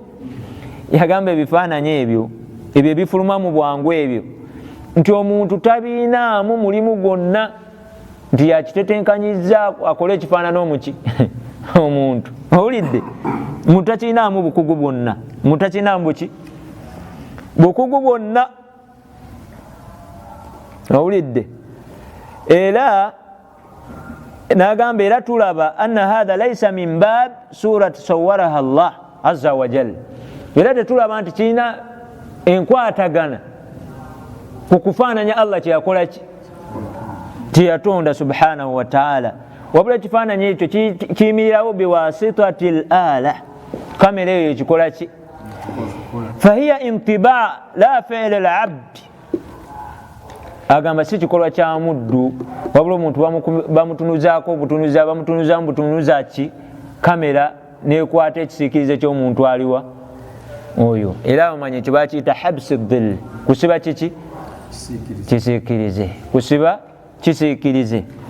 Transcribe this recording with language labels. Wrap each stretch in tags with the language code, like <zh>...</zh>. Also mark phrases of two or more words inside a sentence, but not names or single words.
<lg>Yagamba ebifaananyi ebyo ebifuluma mu bwangu ebyo nti omuntu tabiinaamu mulimu gwonna nti yakitetenkanyiza akole ekifaanana omuki omuntu owulidde mutakinaamu bukugu bwonna, mutakinaamu buki bukugu bwonna, owulidde? Era nagamba era tulaba</lg> <ar>أن هذا ليس من باب صورة صورها الله عز وجل,</ar> <lg>era tetulaba nti kirina enkwatagana ku kufaananya Allah kyeyakola ki kyeyatonda</lg> <ar>سبحانه وتعالى,</ar> <lg>wabula ekifaananyi ekyo kiyimirirawo</lg> <ar>بواسطة الآلة,</ar> <lg>kamera eyo ekikola ki</lg> <ar>فهي انطباع لا فعل العبد.</ar> <lg>Agamba si kikolwa kya muddu wabula omuntu bamutunuzaako obutunuza, bamutunuzamu butunuza ki kamera nekwata ekisiikirize ky'omuntu aliwa oyo. Era bamanya ekyo bakiyita</lg> <ar>حبس ظل,</ar> <lg>kusiba kiki kisiikirize, kusiba kisiikirize.</lg>